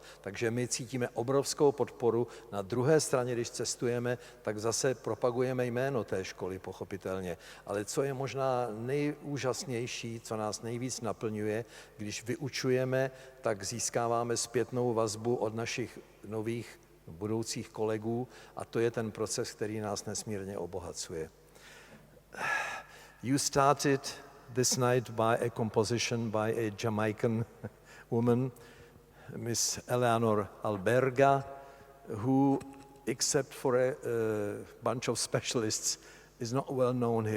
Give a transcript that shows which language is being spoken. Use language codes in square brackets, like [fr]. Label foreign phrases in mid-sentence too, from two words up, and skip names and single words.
[cs] Takže my cítíme obrovskou podporu. Na druhé straně, když cestujeme, tak zase propagujeme jméno té školy, pochopitelně. Ale co je možná nejúžasnější, co nás nejvíc naplňuje, když vyučujeme, tak získáváme zpětnou vazbu od našich nových budoucích kolegů a to je ten proces, který nás nesmírně obohacuje. [en] You started this night by a composition by a Jamaican woman, Miss Eleanor Albergy, who, except for a bunch of specialists, is not well known here.